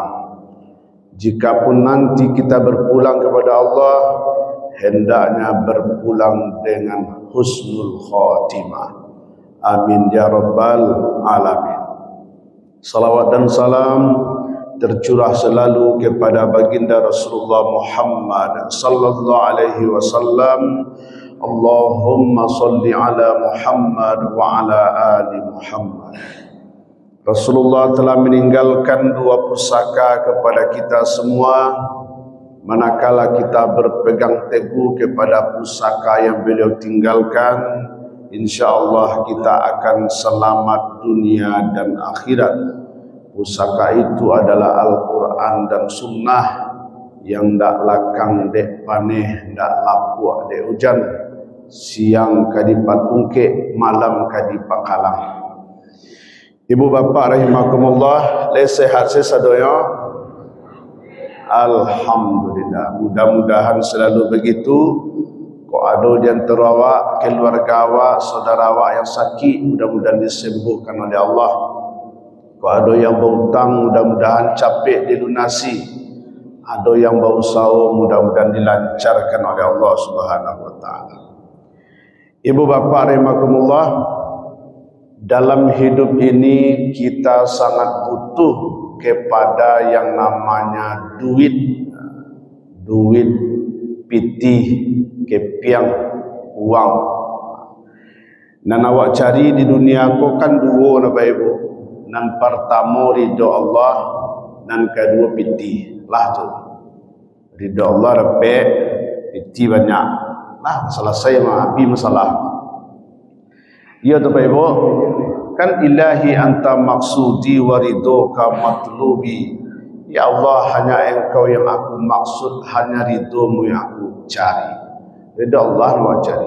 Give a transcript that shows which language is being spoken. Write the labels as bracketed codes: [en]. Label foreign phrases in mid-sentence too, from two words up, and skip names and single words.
[id] Jikapun nanti kita berpulang kepada Allah, hendaknya berpulang dengan [ar] حسن الخاتمة. آمين يا رب العالمين. [id] Salawat dan salam tercurah selalu kepada baginda Rasulullah Muhammad [ar] صلى الله عليه وسلم. اللهم صل على محمد وعلى آل محمد. [id] Rasulullah telah meninggalkan dua pusaka kepada kita semua. Manakala kita berpegang teguh kepada pusaka yang beliau tinggalkan, insyaallah kita akan selamat dunia dan akhirat. Pusaka itu adalah Al-Quran dan Sunnah yang [min] ndak lakang dek paneh, ndak lapuk dek hujan, siang kadi patungke, malam kadi pakalang. Ibu bapa rahimakumullah, le sehat sesadoyo. [id] Alhamdulillah, mudah-mudahan selalu begitu. [min] Kok ada di antara awak, keluarga awak, saudara awak yang sakit, mudah-mudahan disembuhkan oleh Allah. Kok ada yang berhutang, mudah-mudahan capek dilunasi. [id] Ada yang berusaha, mudah-mudahan dilancarkan oleh Allah [ar] سبحانه وتعالى. [id] Ibu bapa rahimakumullah, dalam hidup ini kita sangat butuh kepada yang namanya duit pitih kepiang uang. [min] Dan awak cari di dunia ko kan dua na ibu. Nan pertama ridho Allah, nan kedua pitih lah tu. ridha Allah repek piti banyak lah selesai habis masalah. [ar] Ya Bapak Ibu, kan إلهي أنت مقصودي ورضاك مطلوبي. [id] Ya Allah, hanya engkau yang aku maksud, hanya ridhomu yang aku cari. Ridha Allah yang cari.